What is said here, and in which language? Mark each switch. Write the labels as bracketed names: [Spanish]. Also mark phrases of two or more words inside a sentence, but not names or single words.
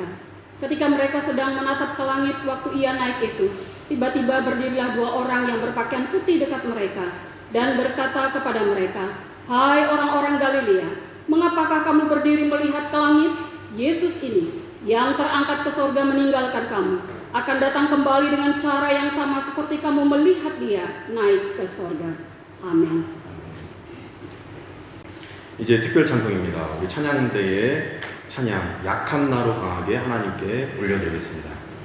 [Indonesian] Ketika mereka sedang menatap ke langit waktu ia naik itu, tiba-tiba berdirilah dua orang yang berpakaian putih dekat mereka, dan berkata kepada mereka, "Hai orang-orang Galilea, mengapakah kamu berdiri melihat ke langit? Yesus ini yang terangkat ke sorga meninggalkan kamu akan datang kembali dengan cara yang sama seperti kamu melihat dia naik ke sorga." [Korean] 아멘. 이제 특별 찬송입니다. 우리 찬양대의 찬양 약한 나로 강하게 하나님께 올려드리겠습니다.